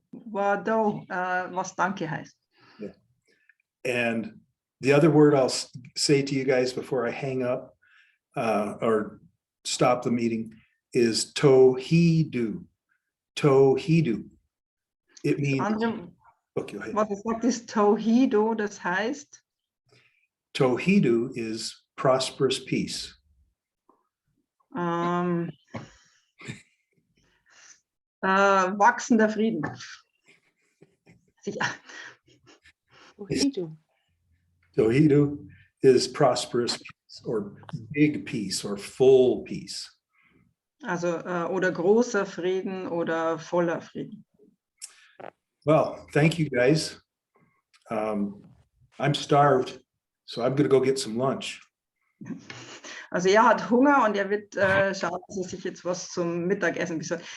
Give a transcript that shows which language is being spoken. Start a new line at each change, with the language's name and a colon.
German: Wado, was danke heißt.
English: Yeah. And the other word I'll say to you guys before I hang up or stop the meeting is tohidu. Tohidu. It means. Okay,
German: was es sagt, ist Tohido, das heißt?
English: Tohidu is prosperous peace.
German: Wachsender Frieden.
English: Tohidu is prosperous peace, or big peace, or full peace.
German: Also, oder großer Frieden oder voller Frieden.
English: Well, thank you guys. I'm starved, so I'm going to go get some lunch.
German: Also er hat Hunger und er wird schauen, dass er sich jetzt was zum Mittagessen besorgt.